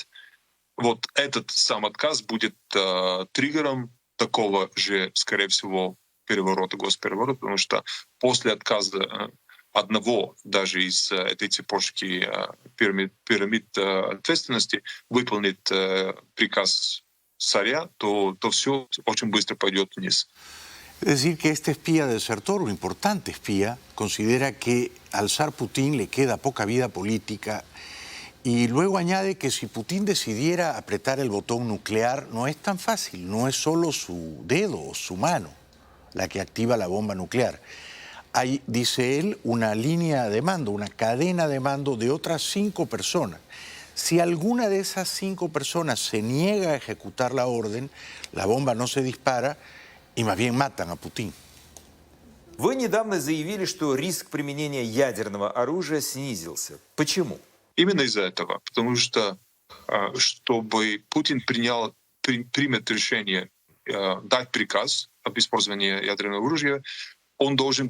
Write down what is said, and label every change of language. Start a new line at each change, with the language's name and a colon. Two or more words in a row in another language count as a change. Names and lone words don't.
Russian: Вот этот сам отказ будет триггером такого же, скорее всего, переворота, госпереворота, потому что после отказа одного даже из этой цепочки пирамид ответственности выполнит приказ царя, то все очень быстро пойдет вниз.
Spanish: Es decir, que este espía desertor, un importante espía, considera que al zar Putin le queda poca vida política y luego añade que si Putin decidiera apretar el botón nuclear no es tan fácil, no es solo su dedo o su mano la que activa la bomba nuclear. Hay, dice él, una línea de mando, una cadena de mando de otras 5 personas. Si alguna de esas 5 personas se niega a ejecutar la orden, la bomba no se dispara y más bien matan a Putin.
Russian: Вы недавно заявили, что риск применения ядерного оружия снизился. Почему? Именно из-за этого. Потому что, чтобы Путин примет решение дать приказ об использовании ядерного оружия, он должен